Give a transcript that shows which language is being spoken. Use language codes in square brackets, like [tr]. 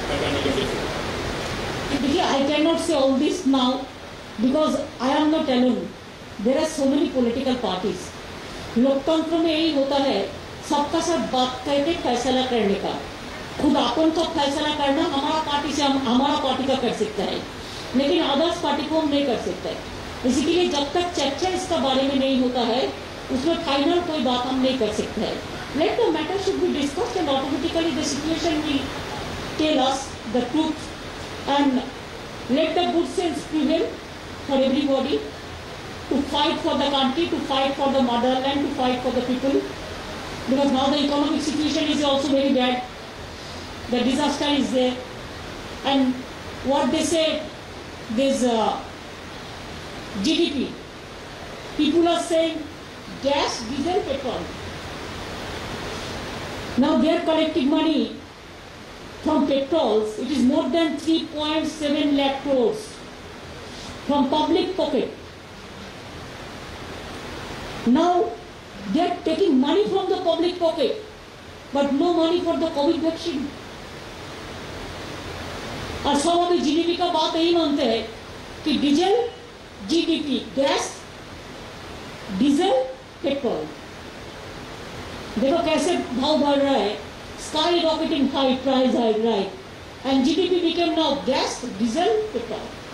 [en] I cannot say all this now because I am not alone. There are so many political parties. [hi] लोकतंत्र में यही होता है, सबका सब बात करके फैसला करने का। खुद अपन का फैसला करना हमारा पार्टी से हमारा पार्टी का कर सकता है, लेकिन अदर्स पार्टी को हम नहीं कर सकते। इसी के लिए जब तक चर्चा इसका बारे में नहीं होता है, उसमें फाइनल कोई बात हम नहीं कर सकते हैं। [en] Let the matter should be discussed and automatically the situation will tell us the truth, and let the good sense prevail for everybody to fight for the country, to fight for the motherland, to fight for the people, because now the economic situation is also very bad. The disaster is there, and what they say, this GDP, people are saying gas, diesel, petrol. Now they are collecting money from petrols. It is more than 3.7 lakh crores from public pocket. Now they are taking money from the public pocket, but no money for the COVID vaccine. [hi] और सब अभी GDP का बात यही मानते हैं कि diesel, GDP, gas, diesel, petrol, देखो कैसे भाव बढ़ रहा है, [en] Sky rocketing price right, and GDP became now gas, diesel, petrol.